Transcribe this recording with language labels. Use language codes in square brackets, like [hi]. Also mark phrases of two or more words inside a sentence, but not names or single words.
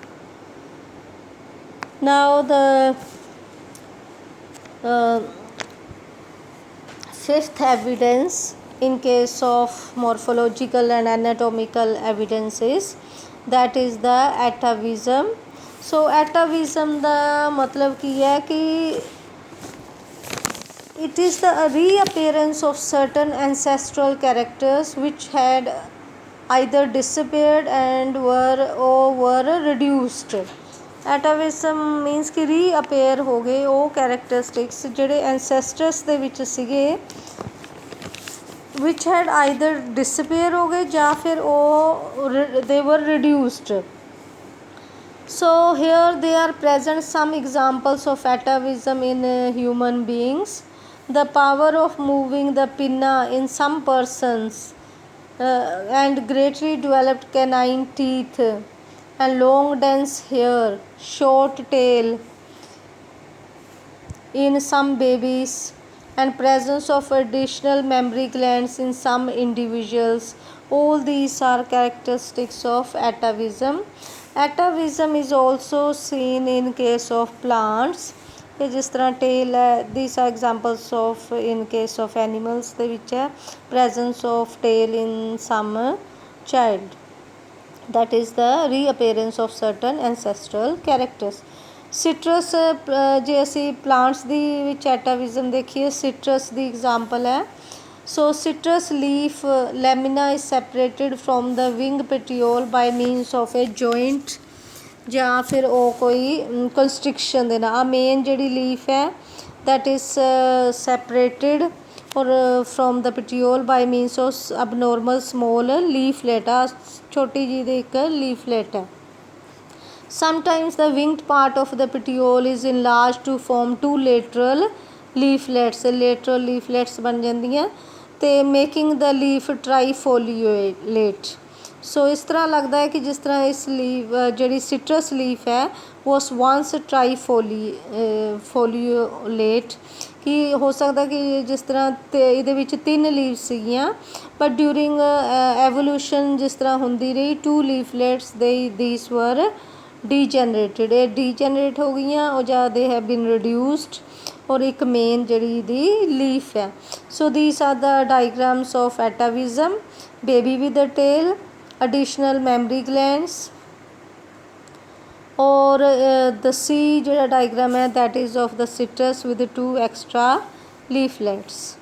[en] Now the fifth evidence in case of morphological and anatomical evidences, that is the atavism. So atavism the [hi] मतलब की है कि [en] it is the reappearance of certain ancestral characters which had either disappeared and were reduced. Atavism means कि reappear [hi] हो गए वो [en] characteristics ਜਿਹੜੇ ancestors [pa] ਦੇ ਵਿੱਚ ਸੀਗੇ [en] which had either disappear [hi] हो गए [pa] ਜਾਂ ਫਿਰ ਉਹ [en] they were reduced. So here they are present some examples of atavism in human beings. The power of moving the pinna in some persons and greatly developed canine teeth and long dense hair, short tail in some babies, and presence of additional mammary glands in some individuals. All these are characteristics of atavism. Atavism is also seen in case of plants. [hi] जिस तरह टेल है, [en] these are examples of in case of animals [pa] ਦੇ ਵਿੱਚ ਹੈ [en] presence of tail in some child, that is the reappearance of certain ancestral characters. Citrus, [pa] ਜੇ ਅਸੀਂ plants ਦੀ ਵਿੱਚ atavism ਦੇਖੀਏ, citrus ਦੀ example ਹੈ. [en] So citrus leaf lamina is separated from the wing petiole by means of a joint [pa] ਜਾਂ ਫਿਰ ਉਹ ਕੋਈ ਕੰਸਟ੍ਰਿਕਸ਼ਨ ਦੇ ਨਾਲ ਮੇਨ ਜਿਹੜੀ ਲੀਫ ਹੈ [en] that is separated or from the petiole by means of abnormal small leaflet. [pa] ਆ ਛੋਟੀ ਜਿਹੀ ਦੀ ਇੱਕ leaflet ਹੈ. [en] Sometimes the winged part of the petiole is enlarged to form two lateral leaflets. lateral leaflets [pa] ਬਣ ਜਾਂਦੀਆਂ ਤੇ [en] making the leaf trifoliate. [hi] सो इस तरह लगता है कि जिस तरह इस लीफ जी [en] citrus leaf [hi] है [en] was once [hi] ट्राईफोलियोलेट कि हो सकता कि जिस तरह [pa] ਇਹਦੇ ਵਿੱਚ 3 ਲੀਵਸ ਸੀਗੀਆਂ ਪਰ [en] during evolution [pa] ਜਿਸ ਤਰ੍ਹਾਂ ਹੁੰਦੀ ਰਹੀ 2 ਲੀਫਲੇਟਸ [en] these were degenerated. [pa] ਇਹ ਡੀਜਨਰੇਟ ਹੋ ਗਈਆਂ ਉਹ ਜਾਂ [en] they have been reduced [hi] और एक मेन जड़ी दी लीफ है. [en] सो these are the diagrams of atavism. baby with a tail, additional mammary glands, और the C जो diagram है that is of the citrus with the 2 extra leaflets.